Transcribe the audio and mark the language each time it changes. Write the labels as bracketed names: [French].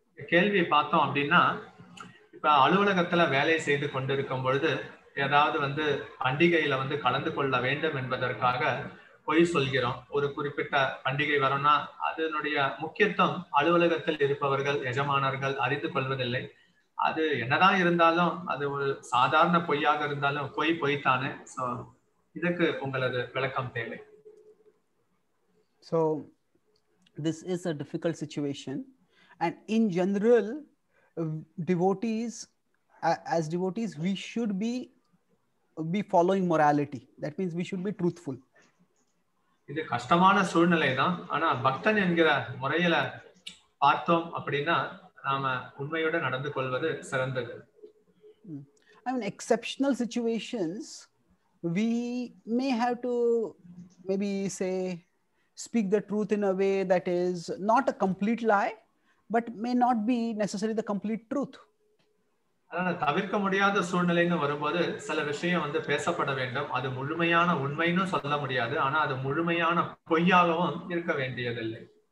[Tamil] கேள்வி பார்த்தோம் அப்படின்னா, இப்ப அலுவலகத்துல வேலை செய்து கொண்டிருக்கும் பொழுது ஏதாவது வந்து பண்டிகையில வந்து கலந்து கொள்ள வேண்டும் என்பதற்காக பொய் சொல்கிறோம். ஒரு குறிப்பிட்ட பண்டிகை வரும்னா அதனுடைய முக்கியத்துவம் அலுவலகத்தில் இருப்பவர்கள் எஜமானர்கள் அறிந்து கொள்வதில்லை. அது என்னதான் இருந்தாலும் அது ஒரு சாதாரண பொய்யாக இருந்தாலும் பொய்தானே. சோ இதுக்கு உங்களது விளக்கம் தேவை. [English] So this is a difficult situation, and in general devotees, as devotees we should be following morality. That means we should be truthful. [Tamil] இது கஷ்டமான சூழ்நிலை தான். ஆனா பக்தன் என்கிற முறையில பார்த்தோம் அப்படின்னா நாம உண்மையோடு நடந்து கொள்வது சிறந்தது. [English] I mean, exceptional situations we may have to maybe say speak the truth in a way that is not a complete lie, but may not be necessarily the complete truth. [Tamil] அதனால தவிர்க்க முடியாத சூழ்நிலைன்னு வரும்போது சில விஷயம் வந்து பேசப்பட வேண்டும். அது முழுமையான உண்மைன்னு சொல்ல முடியாது, ஆனா அது முழுமையான பொய்யாகவும் இருக்க வேண்டியதில்லை.